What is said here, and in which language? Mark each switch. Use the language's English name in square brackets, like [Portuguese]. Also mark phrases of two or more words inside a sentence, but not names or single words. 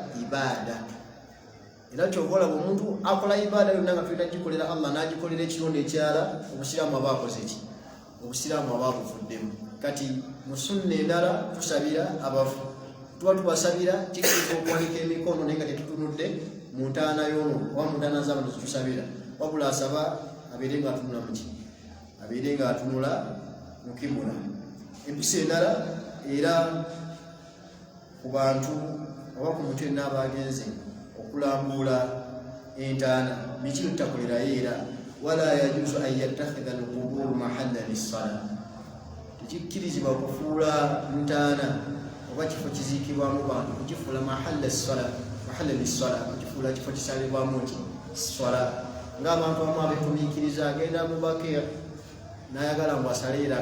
[Ganda] ibaada era kyobola omuntu akola ibaada yonna nga tulina gikolera allah nagikolera ekironda ekyala obusiraamu aba akoze ki obusiraamu aba buvuddemu kati mu sunna endala tusabira abafu tuba tubasabira kikiriza okuwanika emikono naye nga tetutunudde mu ntaana y'ono oba mu ntaana z'abantu zetusabira wabula asaba abeere nga atunula muki abeere nga atunula mu kibula empisa endala era ku bantu oba ku muntu yenna abagenze okulambula entaana biki tutakolerayo era [Arabic] ولا يجوز أن يتخذ القبور محلا للصلاة [Ganda] tekikkirizibwa kufuula ntaana oba kifo kiziikibwamu bantu kukifuula [Arabic] محلا للصلاة [Ganda] kukifuula kifo kisalibwamu ki swala ng'abantu abamu abetumiikiriza agenda mu bakeya nayagala ngu asaleera